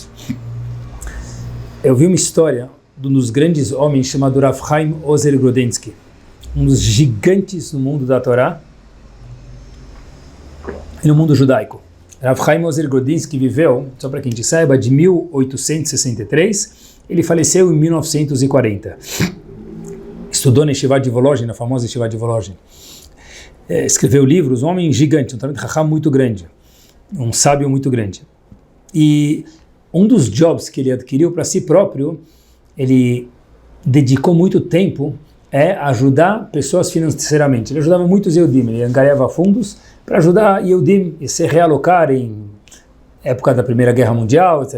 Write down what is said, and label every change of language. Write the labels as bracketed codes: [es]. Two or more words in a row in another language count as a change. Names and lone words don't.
[pt] Eu vi uma história de um dos grandes homens chamado Rav Chaim Ozer Grodensky, um dos gigantes no mundo da Torá e no mundo judaico. Rav Chaim Ozer Grodensky viveu, só para quem te saiba, de 1863, ele faleceu em 1940. Estudou na Yeshiva de Volozhin, na famosa Yeshiva de Volozhin. Escreveu livros, um homem gigante, um [he] תלמיד חכם [pt] muito grande, um sábio muito grande. E um dos jobs que ele adquiriu para si próprio, ele dedicou muito tempo a ajudar pessoas financeiramente. Ele ajudava muitos Yehudim, ele angariava fundos para ajudar Yehudim a se realocar em época da Primeira Guerra Mundial, etc.